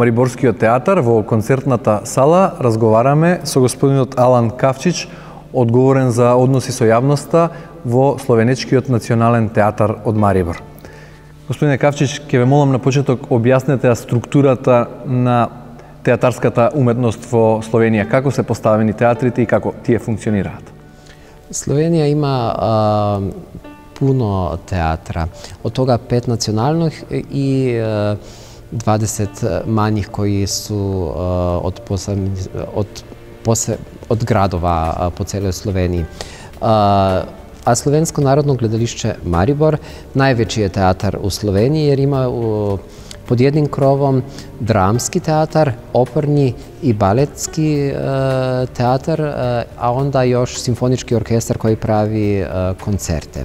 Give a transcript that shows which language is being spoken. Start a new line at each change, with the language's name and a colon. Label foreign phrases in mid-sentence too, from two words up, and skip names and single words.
Macedonian: Мариборскиот театар, во концертната сала, разговараме со господинот Алан Кавчич, одговорен за односи со јавноста во Словенечкиот национален театар од Марибор. Господине Кавчич, ќе ве молам на почеток објаснете структурата на театарската уметност во Словенија, како се поставени театрите и како тие функционираат.
Croatian: Словенија има puno teatra. Od toga 5 nacionalnih i 20 manjih koji su od gradova po celoj Sloveniji. A Slovensko narodno gledališće Maribor najveći je teatar u Sloveniji jer ima pod jednim krovom dramski teatar, operni i baletski teatar, a onda još simfonički orkestar koji pravi koncerte.